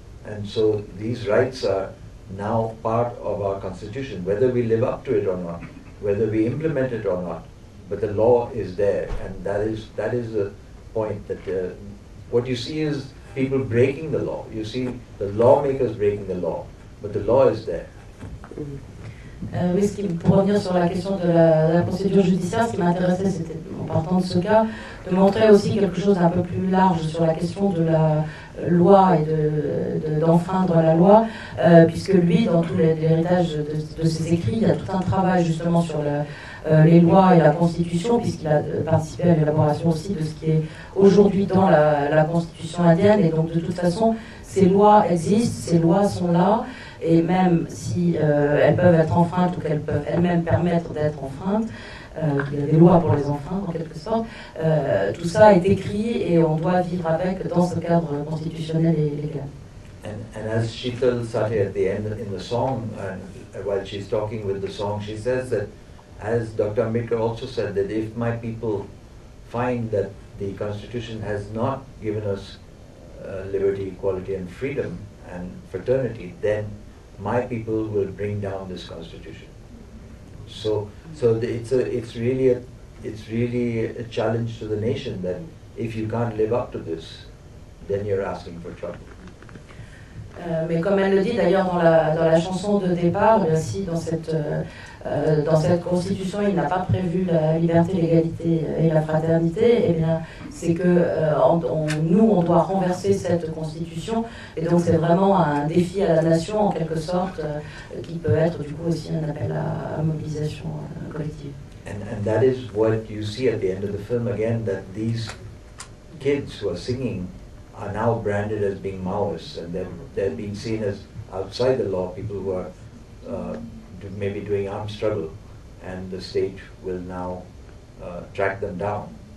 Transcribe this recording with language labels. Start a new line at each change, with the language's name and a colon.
English: And so these rights are now part of our constitution, whether we live up to it or not, whether we implement it or not, but the law is there, and that is the point, that what you see is people breaking the law. You see the lawmakers breaking the law, but the law is there.
French: Oui, pour revenir sur la question de la procédure judiciaire, ce qui m'intéressait, c'était, en partant de ce cas, de montrer aussi quelque chose d'un peu plus large sur la question de la loi et d'enfreindre la loi, puisque lui, dans tout l'héritage de ses écrits, il y a tout un travail justement sur les lois et la Constitution, puisqu'il a participé à l'élaboration aussi de ce qui est aujourd'hui dans la Constitution indienne, et donc de toute façon, ces lois existent, ces lois sont là, et même si elles peuvent être enfreintes ou qu'elles peuvent elles-mêmes permettre d'être enfreintes, il y a des lois pour les enfreindre en quelque sorte, tout ça est écrit et on doit vivre avec dans ce cadre constitutionnel et légal.
English: And as Sheetal Sati at the end in the song, while she's talking with the song, she says that, as Dr. Ambedkar also said, that if my people find that the Constitution has not given us liberty, equality and freedom and fraternity, then my people will bring down this Constitution. So it's really a challenge to the nation, that if you can't live up to this, then you're asking for trouble.
French: Mais comme elle le dit d'ailleurs dans la chanson de départ, si dans cette constitution il n'a pas prévu la liberté, l'égalité et la fraternité, eh bien c'est que nous on doit renverser cette constitution, et donc c'est vraiment un défi à la nation en quelque sorte, qui peut être du coup aussi un appel à mobilisation collective.
English: And that is what you see at the end of the film again, that these kids who are singing are now branded as being Maoists, and they're being seen as outside the law, people who are maybe doing armed struggle, and the state will now track them down.